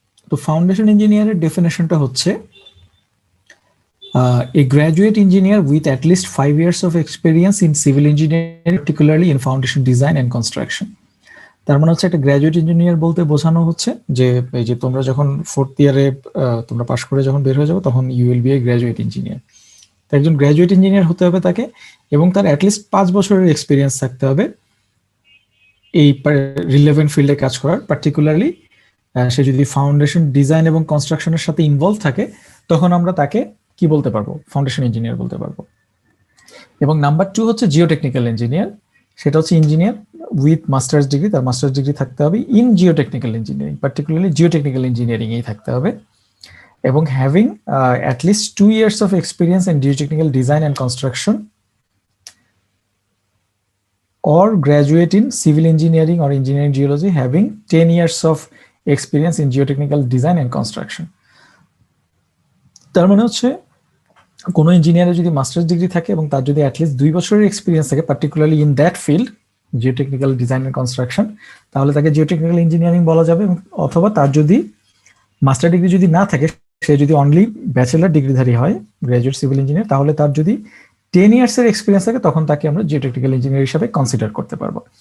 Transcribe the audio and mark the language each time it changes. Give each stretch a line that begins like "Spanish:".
Bangla: তো ফাউন্ডেশন ইঞ্জিনিয়ারের ডেফিনেশনটা হচ্ছে
English: a graduate engineer with at least 5 years of experience in civil engineering, particularly in foundation design and construction.
Bangla: তার মানে হচ্ছে একটা গ্র্যাজুয়েট ইঞ্জিনিয়ার বলতে বোঝানো হচ্ছে যে এই যে তোমরা যখন 4th ইয়ারে তোমরা পাশ করে যখন বের হয়ে যাবে, তখন
English: You will be a graduate engineer.
Bangla: তো একজন গ্র্যাজুয়েট ইঞ্জিনিয়ার হতে হবে তাকে, এবং তার অ্যাটলিস্ট 5 বছরের এক্সপিরিয়েন্স থাকতে হবে এই রিলেভেন্ট ফিল্ডে কাজ করার। পার্টিকুলারলি সে যদি ফাউন্ডেশন ডিজাইন এবং কনস্ট্রাকশনের সাথে ইনভলভ থাকে, তখন আমরা তাকে কি বলতে পারবো? ফাউন্ডেশন ইঞ্জিনিয়ার বলতে পারবো। এবং নাম্বার 2 হচ্ছে জিওটেকনিক্যাল ইঞ্জিনিয়ার। সেটা হচ্ছে
English: engineer with masters degree,
Bangla: তার মাস্টার্স ডিগ্রি থাকতে হবে
English: In geotechnical engineering, particularly geotechnical engineering এই থাকতে হবে, এবং having at least 2 years of experience in geotechnical design and construction, or graduate in civil engineering or engineering geology having 10 years of experience in geotechnical design and construction.
Bangla: তার মানে হচ্ছে কোনো ইঞ্জিনিয়ারের যদি মাস্টার্স ডিগ্রি থাকে এবং তার যদি অ্যাটলিস্ট 2 বছরের এক্সপিরিয়েন্স থাকে,
English: particularly in that field,
Bangla: geotechnical design and construction, তাহলে তাকে জিওটেকনিক্যাল ইঞ্জিনিয়ারিং বলা যাবে। অথবা তার যদি মাস্টার ডিগ্রি যদি না থাকে, সে যদি অনলি ব্যাচেলার ডিগ্রিধারী হয়, গ্র্যাজুয়েট সিভিল ইঞ্জিনিয়ার, তাহলে তার যদি 10 ইয়ার্সের এক্সপিরিয়েন্স থাকে, তখন তাকে আমরা জিওটেকনিক্যাল ইঞ্জিনিয়ার হিসাবে কনসিডার করতে পারবো।